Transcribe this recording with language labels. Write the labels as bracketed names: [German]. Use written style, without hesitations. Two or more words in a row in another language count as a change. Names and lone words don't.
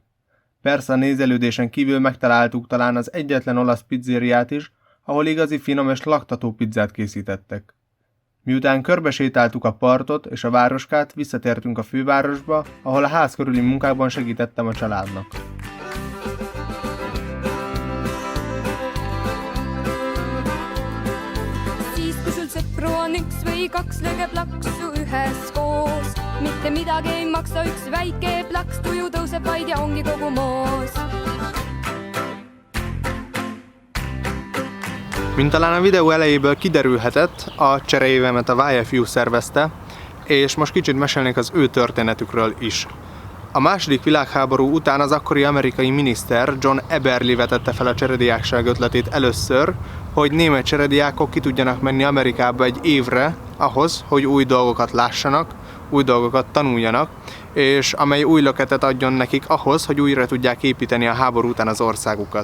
[Hungarian] Persze a nézelődésen kívül megtaláltuk talán az egyetlen olasz pizzériát is, ahol igazi finom és laktató pizzát készítettek. Miután körbesétáltuk a partot és a városkát, visszatértünk a fővárosba, ahol a ház körüli munkákban segítettem a családnak. [Estonian] Siis kui sul sõpru on 1 või 2, lööge plaksu üheskoos. Mitte midagi ei maksa, 1 väike plaks, tuju tõuseb vaid ja ongi kogu moos. [Hungarian] Mint talán a videó elejéből kiderülhetett, a cseréjévemet a YFU szervezte, és most kicsit mesélnék az ő történetükről is. A második világháború után az akkori amerikai miniszter John Eberly vetette fel a cserediákság ötletét először, hogy német cserediákok ki tudjanak menni Amerikába egy évre ahhoz, hogy új dolgokat lássanak, új dolgokat tanuljanak, és amely új löketet adjon nekik ahhoz, hogy újra tudják építeni a háború után az országukat.